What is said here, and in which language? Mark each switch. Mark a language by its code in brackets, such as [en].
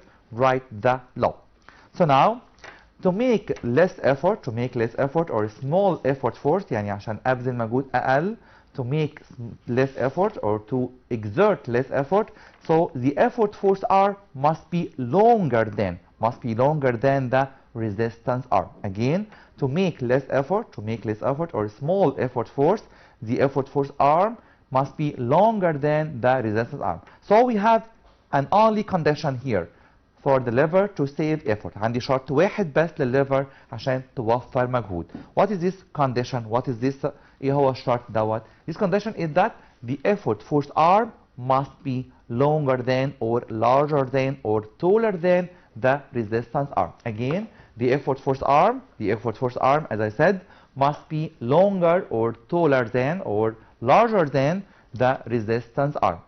[en] So now, to make less effort or small effort force, [ar] يعني عشان أبذل مجهود أقل, [en] to make less effort or to exert less effort, so the effort force R must be longer than the resistance R. Again, to make less effort or small effort force, the effort force R must be longer than the resistance R. So we have an only condition here for the lever to save effort. [ar] عندي شرط واحد بس للlever عشان توفر مجهود. [en] What is this condition? [ar] ايه هو الشرط دوت؟ [en] This condition is that the effort force arm must be longer than or larger than or taller than the resistance arm. Again, the effort force arm, as I said, must be longer or taller than or larger than the resistance arm.